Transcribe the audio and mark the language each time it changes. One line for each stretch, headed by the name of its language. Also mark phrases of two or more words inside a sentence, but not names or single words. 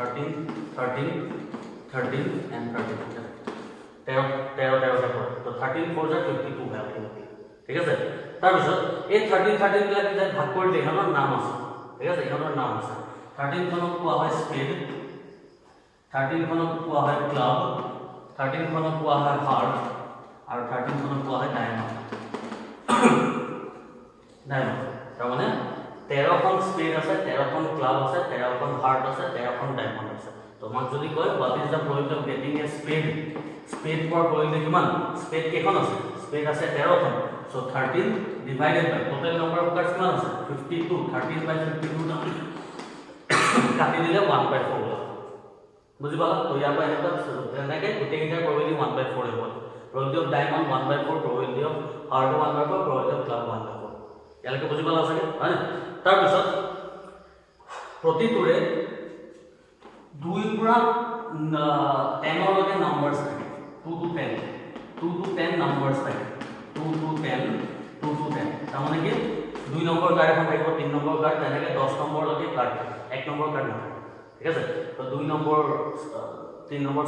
Assamese: 13 and 13 13 কে পৰিব তো 13 4 52 হয় ঠিক আছে তাৰ পিছত এই 13 বিলাক যে ভাগ কৰিলে ইহঁতৰ নাম আছে ঠিক আছে ইহঁতৰ নাম আছে 13 খনক কোৱা হয় স্পেড 13 খনক কোৱা হয় ক্লাব 13 খনক কোৱা হয় হাৰ্ট আৰু 13 খনক কোৱা হয় ডায়মণ্ড তাৰ মানে 13 খন স্পেড আছে 13 খন ক্লাব আছে 13 খন হাৰ্ট আছে 13 খন ডায়মণ্ড আছে তোমাক যদি কয়
English: what is the probability of getting a spade for probability
Assamese: কিমান স্পেড কেখন আছে স্পেড আছে 13 খন
English: so 13 divided by total number of cards
Assamese: কিমান আছে 52 13 by 52 কাটি দিলে 1/4 বুজি পালা তো ইয়াৰ পৰা এনেকে গোটেইকেইটাৰ probability 1/4 হ'ব
English: probability of diamond 1/4 probability of heart 1/4 probability of club 1/4
Assamese: ইয়ালৈকে বুজি পালা আছে হয় তাৰ পিছত প্ৰতিটোৰে 2 পৰা 10 লৈকে নাম্বাৰছ থাকে 2 to 10 নাম্বাৰছ থাকে 2 to 10 তাৰ মানে কি 2 নম্বৰ কাৰ্ড এখন থাকিব 3 নম্বৰ কাৰ্ড তেনেকে 10 নম্বৰ লৈকে কাৰ্ড 1 নম্বৰ কাৰ্ড নহয় ঠিক আছে তো 2 নম্বৰ 3 নম্বৰ